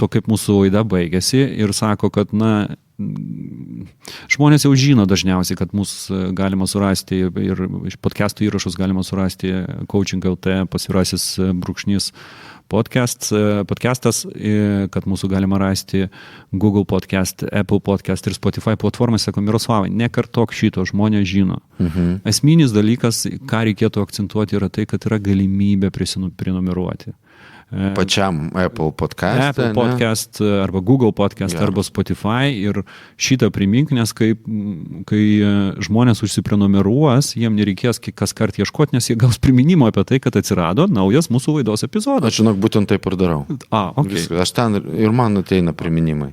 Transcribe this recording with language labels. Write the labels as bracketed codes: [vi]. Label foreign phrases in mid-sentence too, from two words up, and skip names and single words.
[lt] to, kaip mūsų laida baigėsi ir sako, kad žmonės jau žino dažniausiai, kad mūsų galima surasti ir podcastų įrašus galima surasti Coaching.lt pasvirasis _ podcastas, kad mūsų galima rasti Google podcast, Apple podcast ir Spotify platformose, sako Miroslavai, nekartok šito, žmonės žino. Esminis dalykas, ką reikėtų akcentuoti, yra tai, kad yra galimybė prenumeruoti. Pačiam Apple podcast. Apple podcast arba Google podcast Gerai. arba Spotify ir šitą primink, nes kai žmonės užsiprenumeruos, jiem nereikės kas kart ieškoti, nes jie gaus priminimą apie tai, kad atsirado naujas mūsų laidos epizodas. Aš žinok, būtent taip ir darau. Okay. Viskas. Aš ten ir man ateina priminimai.